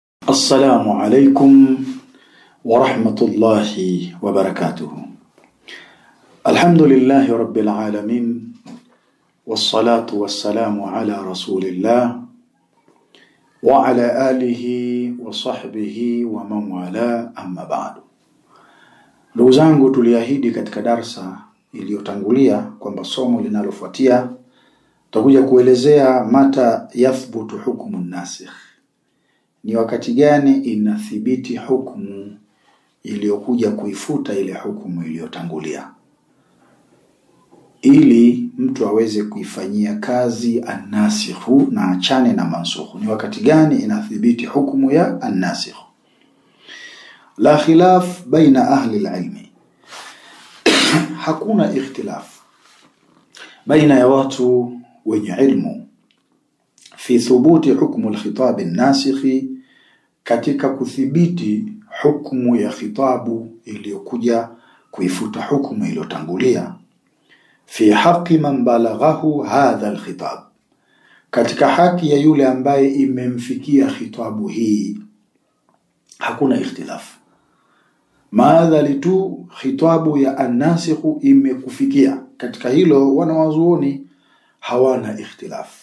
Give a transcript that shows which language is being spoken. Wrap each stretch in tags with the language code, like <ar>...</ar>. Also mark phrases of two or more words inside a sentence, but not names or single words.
<ar>السلام عليكم ورحمة الله وبركاته. الحمد لله رب العالمين، والصلاة والسلام على رسول الله وعلى آله وصحبه ومن والاه، أما بعد.</ar> <sw>Ndugu zangu, tuliahidi katika darsa iliyotangulia kwamba somo linalofuatia tutakuja kuelezea</sw> <ar>متى يثبت حكم ناسخ,</ar> <sw>ni wakati gani inathibiti hukumu iliyokuja kuifuta ile hukumu iliyotangulia, ili mtu aweze kuifanyia kazi an-nasikhu na achane na mansukhu. Ni wakati gani inathibiti hukumu ya an-nasikh?</sw> <ar>لا خلاف بين أهل العلم,</ar> <sw>hakuna ikhtilaf baina ya watu wenye ilmu</sw> <ar>في ثبوت حكم الخطاب الناسخ,</ar> <sw>katika kuthibiti hukumu ya khitabu iliyokuja kuifuta hukumu iliyotangulia,</sw> <ar>في حق من بلغه هذا الخطاب,</ar> <sw>katika haki ya yule ambaye imemfikia khitabu hii. Hakuna ikhtilaf, maadhali tu khitabu ya an-nasikh imekufikia, katika hilo wanawazuoni hawana ikhtilaf.</sw>